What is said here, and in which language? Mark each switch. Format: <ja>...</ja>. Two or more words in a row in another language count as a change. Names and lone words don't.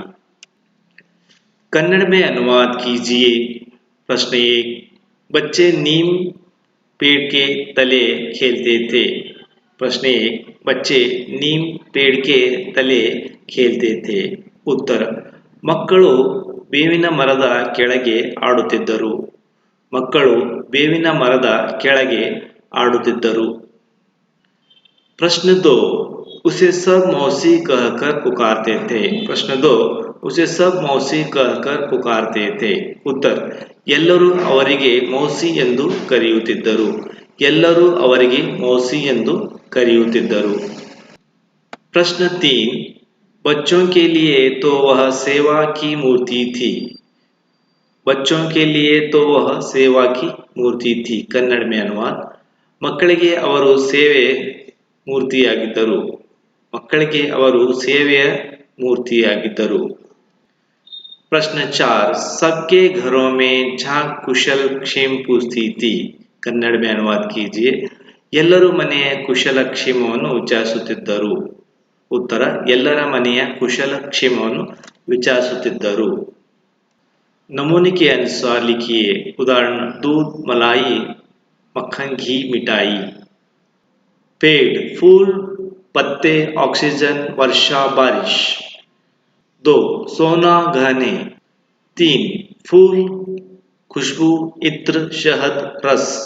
<hi>कन्नड़ में अनुवाद कीजिए। प्रश्न 1, बच्चे नीम पेड़ के तले खेलते थे। प्रश्न 1, बच्चे नीम पेड़ के तले खेलते थे। उत्तर,</hi> <kn>ಮಕ್ಕಳು ಬೇವಿನ ಮರದ ಕೆಳಗೆ ಆಡುತ್ತಿದ್ದರು. ಮಕ್ಕಳು ಬೇವಿನ ಮರದ ಕೆಳಗೆ ಆಡುತ್ತಿದ್ದರು.</kn> <hi>प्रश्न 2, उसे सब मौसी कहकर पुकारते थे। प्रश्न 2, उसे सब मौसी कहकर पुकारते थे। उत्तर,</hi> <kn>ಎಲ್ಲರೂ ಅವರಿಗೆ ಮೌಸಿ ಎಂದು ಕರೆಯುತ್ತಿದ್ದರು. ಎಲ್ಲರೂ ಅವರಿಗೆ ಮೌಸಿ ಎಂದು ಕರೆಯುತ್ತಿದ್ದರು.</kn> <hi>प्रश्न 3, बच्चों के लिए तो वह सेवा की मूर्ति थी. बच्चों के लिए तो वह सेवा की मूर्ति थी. कन्नड़ में अनुवाद,</hi> <kn>ಮಕ್ಕಳಿಗೆ ಅವರು ಸೇವೆ ಮೂರ್ತಿಯಾಗಿದ್ದರು. ಮಕ್ಕಳಿಗೆ ಅವರು ಸೇವೆಯ ಮೂರ್ತಿಯಾಗಿದ್ದರು.</kn> <hi>प्रश्न 4, सबके घरों में झांक कुशल क्षेम पूछती थी. कन्नड़ में अनुवाद कीजिए.</hi> <kn>ಎಲ್ಲರೂ ಮನೆಯ ಕುಶಲ ಕ್ಷೇಮವನ್ನು ವಿಚಾರಿಸುತ್ತಿದ್ದರು. उत्तर, ಎಲ್ಲರ ಮನೆಯ ಕುಶಲ ಕ್ಷೇಮವನ್ನು ವಿಚಾರಿಸುತ್ತಿದ್ದರು.</kn> <hi>नमूने के अनुसार लिखिए. उदाहरण, दूध, मलाई, मक्खन, घी, मिठाई. पेड़, फूल, पत्ते, ऑक्सीजन, वर्षा, बारिश. 2, सोना, गहने. 3, फूल, खुशबू, इत्र, शहद, रस.</hi>